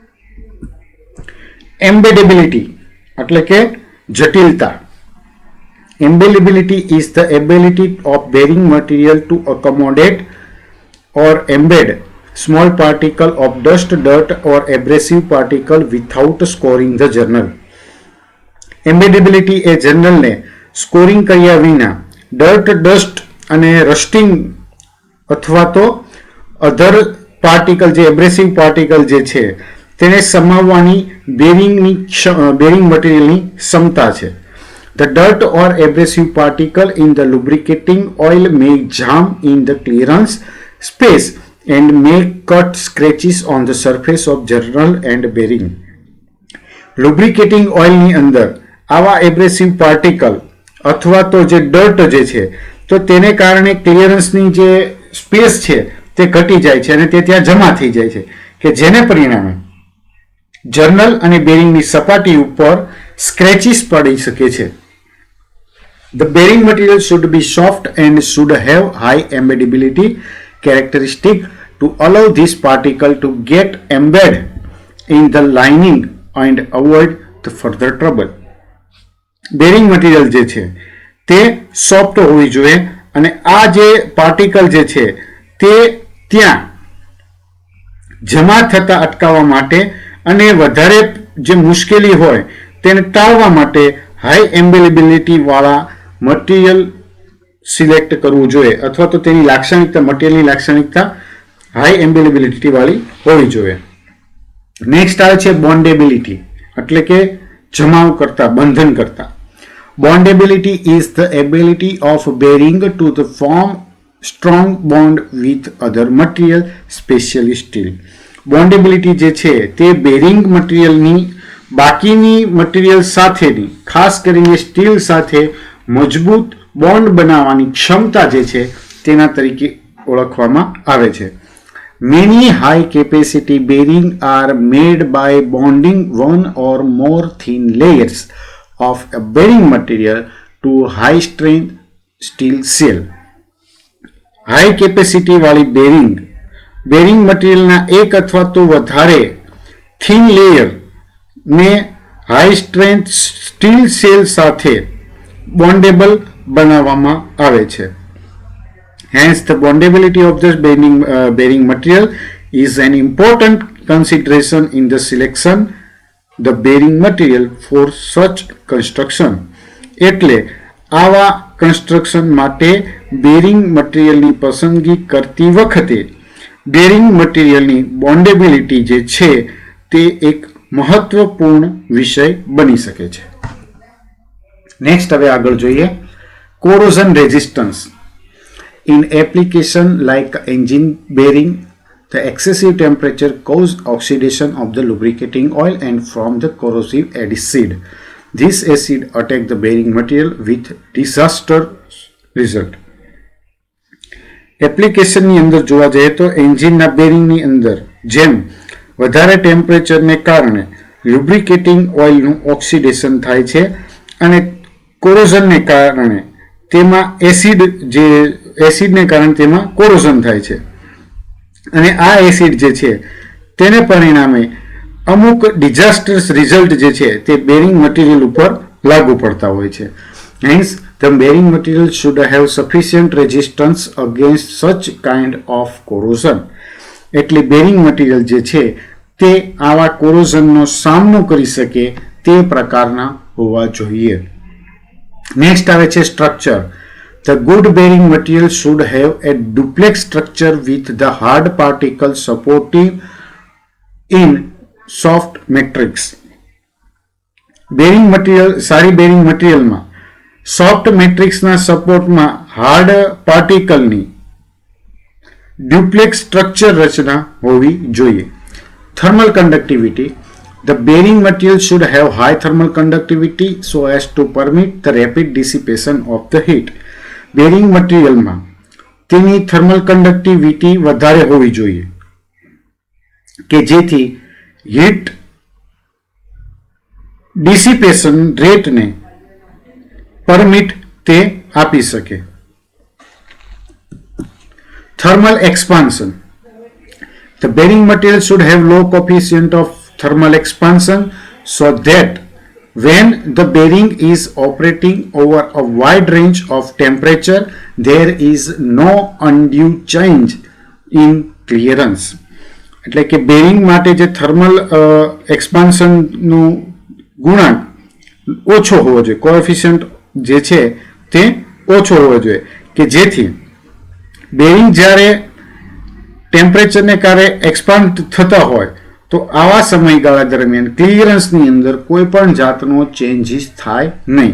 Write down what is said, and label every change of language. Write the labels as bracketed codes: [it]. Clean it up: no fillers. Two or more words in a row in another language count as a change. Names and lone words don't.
[gu] એમ્બેડેબિલિટી એટલે કે જટિલતા. [en] Embeddability is the ability of bearing material to accommodate or embed small particle of dust, dirt or abrasive particle without scoring the journal. [gu] Embeddability એ જર્નલને સ્કોરિંગ કર્યા વિના [en] dirt, dust [gu] અને રસ્ટિંગ અથવા તો [en] other particle [gu] જે [en] abrasive particle [gu] જે છે તેને સમાવવાની [en] bearing materialની [gu] ક્ષમતા છે. [en] The dirt or abrasive particle in the lubricating oil may jam in the clearance space and may cut scratches on the surface of journal and bearing. [gu] Lubricating oil ની અંદર આવા [en] abrasive particle [gu] અથવા તો જે ડર્ટ જે છે તો તેને કારણે ક્લિયરન્સની જે સ્પેસ છે તે ઘટી જાય છે અને તે ત્યાં જમા થઈ જાય છે કે જેને પરિણામે જર્નલ અને બેરિંગની સપાટી ઉપર સ્ક્રેચીસ પડી શકે છે. [en] The bearing material should be soft and should have high embeddability characteristic to allow this particle to get embedded in the lining and avoid the further trouble. bearing material [gu] જે છે તે સોફ્ટ હોવી જોઈએ અને આ જે પાર્ટિકલ જે છે તે ત્યાં જમા થતા અટકાવવા માટે અને વધારે જે મુશ્કેલી હોય તેને ટાળવા માટે [en] high embeddability [gu] વાળા [en] material select [gu] કરવું જોઈએ અથવા તો તેની લાક્ષણિકતા મટીરિયલની લાક્ષણિકતા [en] high embeddability [gu] વાળી હોવી જોઈએ. નેક્સ્ટ આવે છે બોન્ડેબિલિટી એટલે કે જમાવ કરતા બંધન કરતા. [en] Bondability is the ability of bearing to the form strong bond with other material, especially steel. [gu] Bondability જે છે તે [en] bearing materialની [gu] બાકીની મટીરિયલ સાથેની ખાસ કરીને સ્ટીલ સાથે મજબૂત બોન્ડ બનાવવાની ક્ષમતા જે છે તેના તરીકે ઓળખવામાં આવે છે. [en] Many high capacity bearing are made by bonding one or more thin layers of a bearing material to high strength steel shell. [gu] High capacity વાળી [en] bearing materialના [gu] એક અથવા તો વધારે [en] thin layer [gu] ને [en] high strength steel shell [gu] સાથે બોન્ડેબલ બનાવવામાં આવે છે. [en] Hence, the bondability of this bearing material is an important consideration in the selection the bearing material for such construction. [gu] એટલે આવા કન્સ્ટ્રક્શન માટે [en] bearing materialની [gu] પસંદગી કરતી વખતે [en] bearing materialની [gu] બોન્ડેબિલિટી જે છે તે એક મહત્વપૂર્ણ વિષય બની શકે છે. નેક્સ્ટ હવે આગળ જોઈએ [en] corrosion resistance. In application like engine bearing, the excessive temperature cause oxidation of the lubricating oil and form the corrosive acid. This acid attack the bearing material with disastrous result. [gu] એપ્લિકેશનની અંદર જોવા જઈએ તો એન્જિનના બેરિંગની અંદર જેમ વધારે ટેમ્પરેચરને કારણે [en] lubricating oilનું [gu] ઓક્સિડેશન થાય છે અને કોરોઝનને કારણે તેમાં એસિડને કારણે તેમાં કોરોઝન થાય છે અને આ એસિડ જે છે તેને પરિણામે અમુક [en] disasters result [gu] જે છે તે [en] bearing material [gu] ઉપર લાગુ પડતા હોય છે. [en] Hence, the bearing material should have sufficient resistance against such kind of corrosion. [gu] એટલે [en] bearing material [gu] જે છે તે આવા કોરોઝનનો સામનો કરી શકે તે પ્રકારના હોવા જોઈએ. નેક્સ્ટ આવે છે સ્ટ્રક્ચર. [en] The good bearing material should have a duplex structure with the hard particle supporting in soft matrix. bearing material [gu] સારી [en] bearing materialમાં soft matrixના [gu] સપોર્ટમાં [en] hard particleની duplex structure [gu] રચના હોવી જોઈએ. [en] thermal conductivity. The bearing material should have high thermal conductivity so as to permit the rapid dissipation of the heat. bearing materialમાં [gu] તેની [en] thermal conductivity [gu] વધારે હોવી જોઈએ કે જેથી [en] heat dissipation rateને [gu] પરમિટ તે આપી શકે. [en] thermal expansion. The bearing material should have low coefficient of thermal expansion so that when the bearing is operating over a wide range of temperature, there is no undue change in clearance. [gu] એટલે કે બેરિંગ માટે જે [en] thermal expansionનું [gu] ગુણાંક ઓછો હોવો જોઈએ, કોએફિશિયન્ટ જે છે તે ઓછો હોવો જોઈએ, કે જેથી બેરિંગ જ્યારે ટેમ્પરેચરને કારણે એક્સપાન્ડ થતા હોય તો આવા સમયગાળા દરમિયાન ક્લિયરન્સની અંદર કોઈ પણ જાતનો ચેન્જીસ થાય નહીં.